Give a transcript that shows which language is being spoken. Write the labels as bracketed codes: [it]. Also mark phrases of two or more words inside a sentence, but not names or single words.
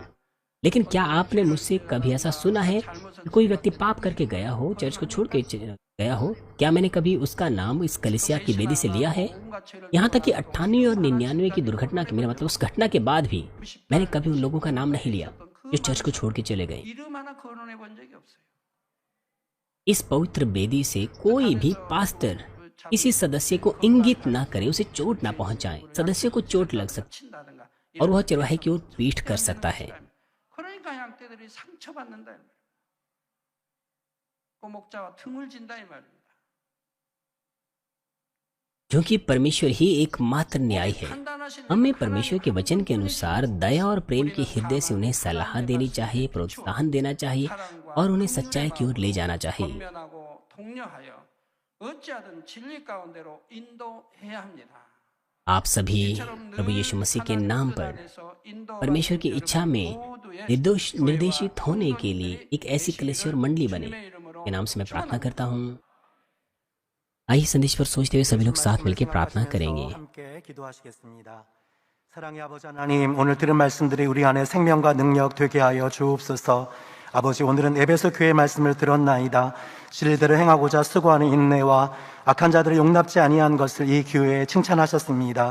[hi] लेकिन क्या आपने मुझसे कभी ऐसा सुना है कि कोई व्यक्ति पाप करके गया हो, चर्च को छोड़ के गया हो? क्या मैंने कभी उसका नाम इस कलीसिया की वेदी से लिया है? यहाँ तक कि 98 और 99 की दुर्घटना की, मेरा मतलब उस घटना के बाद भी मैंने कभी उन लोगों का नाम नहीं लिया। जो चर्च को छोड़ के चले गए। [ko] 이름 하나 거론해 본 적이 없어요. [hi] इस पवित्र वेदी से कोई भी पास्टर किसी सदस्य को इंगित ना करे, उसे चोट ना पहुंचाए। सदस्य को चोट लग सकती [ko] 친다든가 [hi] और वह चरवाहे की ओर पीठ कर सकता है। [ko] 그러니까 양떼들이 상처받는다 이 말이에요. 목자와 틈을 진다 이 말입니다. [hi] क्योंकि परमेश्वर ही एकमात्र न्याय है। हमें परमेश्वर के वचन के अनुसार दया और प्रेम के हृदय से उन्हें सलाह देनी चाहिए, प्रोत्साहन देना चाहिए और उन्हें सच्चाई की ओर ले जाना चाहिए। [ko] 권면하고 독려하여 어찌하든 진리 가운데로 인도해야 합니다. [hi] आप सभी प्रभु यीशु मसीह के नाम पर परमेश्वर की इच्छा में निर्देशित होने के लिए एक ऐसी कलीसिया और मंडली बने के नाम से मैं प्रार्थना करता हूँ। आइए संदेश पर सोचते हुए सभी लोग साथ मिलकर प्रार्थना करेंगे। [ko] 사랑의 아버지 하나님, 오늘 들은 말씀들이 우리 안에 생명과 능력 되게 하여 주옵소서. 아버지, 오늘은 에베소 교회의 말씀을 들었나이다. 진리대로 행하고자 수고하는 인내와 악한 자들을 용납지 아니한 것을 이 교회에 칭찬하셨습니다.